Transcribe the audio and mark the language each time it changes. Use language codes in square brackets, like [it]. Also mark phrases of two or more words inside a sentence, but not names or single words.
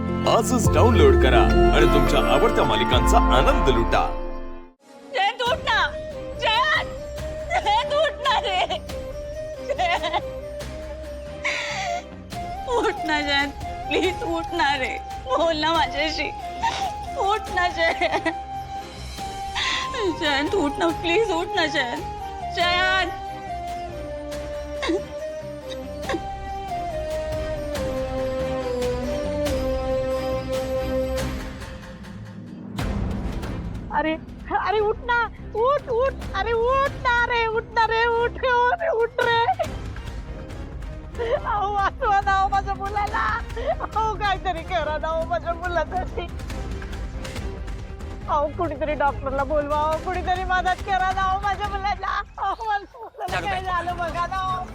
[mr] आजच डाउनलोड करा आणि तुमच्या आवडत्या मालिकांचा आनंद लुटा। जयंत उठ ना, जयंत उठ ना रे, उठ ना जयंत, प्लीज उठ ना रे, बोल ना माझ्याशी, उठ ना जयंत, जयंत उठ ना, प्लीज उठ ना जयंत, जयंत। अरे अरे उठ ना, उठ उठ, अरे उठ ना रे, उठ ना रे, उठ रे, उठ रे। अहो वाचवा ना हो माझ्या मुलाला, अहो काहीतरी करा ना हो माझ्या मुलासाठी। अहो कुणीतरी डॉक्टरला बोलवा, अहो कुणीतरी मदत करा ना हो माझ्या मुलाला। अहो माझ्या मुलाला काय झालं बघा ना हो।